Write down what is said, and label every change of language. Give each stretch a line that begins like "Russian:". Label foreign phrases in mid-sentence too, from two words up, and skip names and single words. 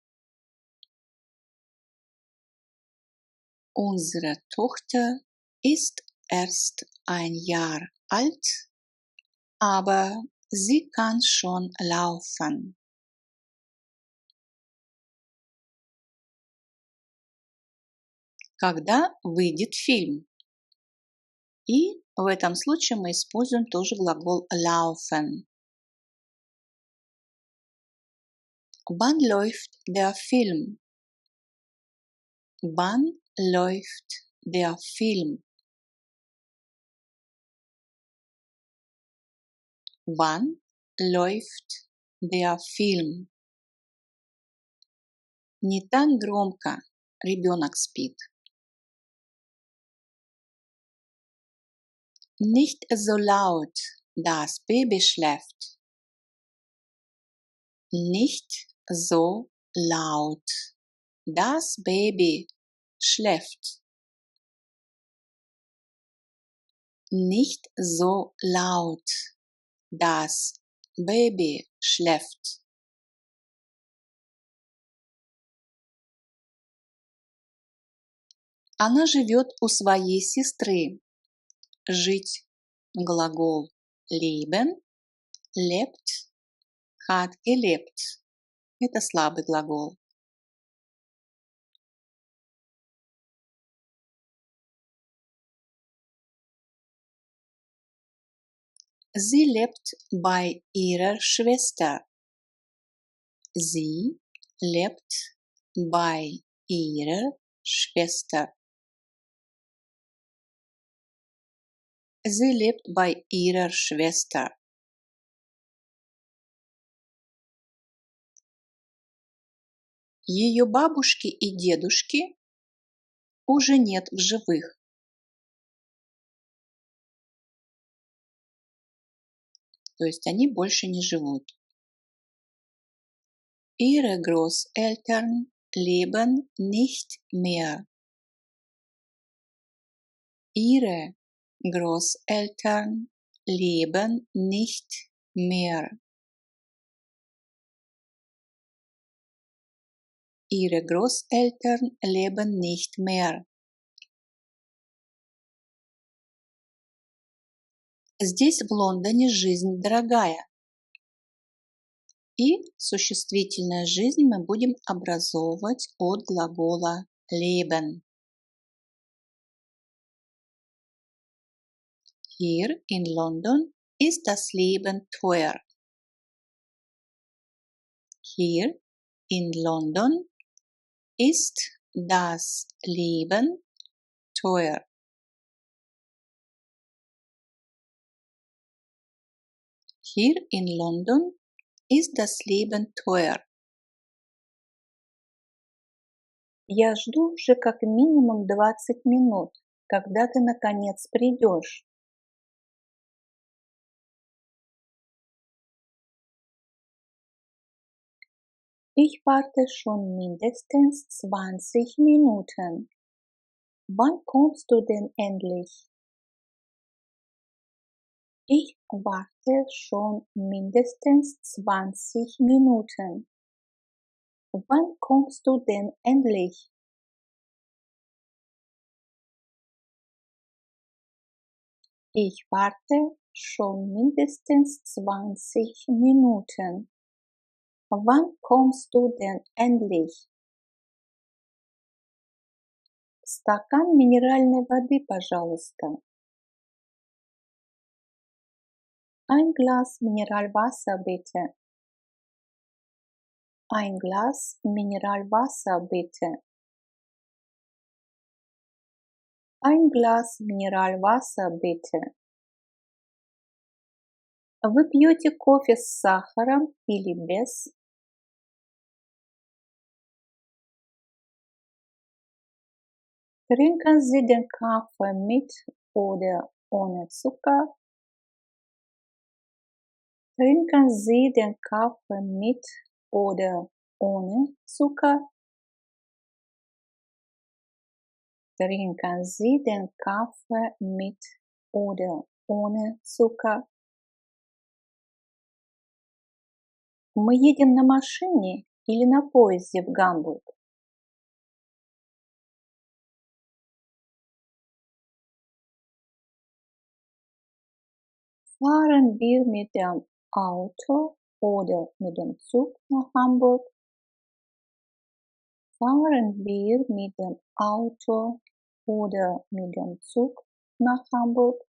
German: Unsere Tochter ist erst ein Jahr alt, aber sie kann schon laufen.
Russian: когда выйдет фильм. И в этом случае мы используем тоже глагол laufen.
German: Wann läuft der Film? Wann läuft der Film? Wann läuft der Film?
Russian: Не так громко, ребенок спит.
German: Nicht so laut, das Baby schläft. Nicht so laut, das Baby schläft. Nicht so laut, das Baby schläft.
Russian: Она живет у своей сестры. Жить глагол
German: leben, lebt, hat gelebt.
Russian: Это слабый глагол.
German: Sie lebt bei ihrer Schwester. Sie lebt bei ihrer Schwester. Sie lebt bei ihrer Schwester.
Russian: Ее бабушки и дедушки уже нет в живых. То есть они больше не живут.
German: Ihre Großeltern leben nicht mehr. Ihre Großeltern leben nicht mehr. Ihre Großeltern leben nicht mehr.
Russian: Здесь в Лондоне жизнь дорогая. И существительное жизнь мы будем образовывать от глагола leben.
German: Hier in London ist das Leben teuer. Hier in London ist das Leben teuer. Hier in London ist das Leben teuer.
Russian: Я жду уже как минимум 20 минут, когда ты наконец придешь.
German: Ich warte schon mindestens 20 Minuten. Wann kommst du denn endlich? Ich warte schon mindestens 20 Minuten. Wann kommst du denn endlich? Ich warte schon mindestens 20 Minuten. Wann kommst du denn endlich?
Russian: Стакан минеральной воды, пожалуйста.
German: Ein Glas Mineralwasser bitte. Ein Glas Mineralwasser bitte. Ein Glas Mineralwasser bitte.
Russian: Вы пьете кофе с сахаром или без?
German: Trinken Sie den Kaffee mit oder ohne Zucker? Trinken Sie den Kaffee mit oder ohne Zucker? Trinken Sie den Kaffee mit oder ohne Zucker?
Russian: Мы едем на машине или на поезде в Гамбург?
German: Fahren wir mit dem Auto oder mit dem Zug nach Hamburg? Fahren wir mit dem Auto oder mit dem Zug nach Hamburg?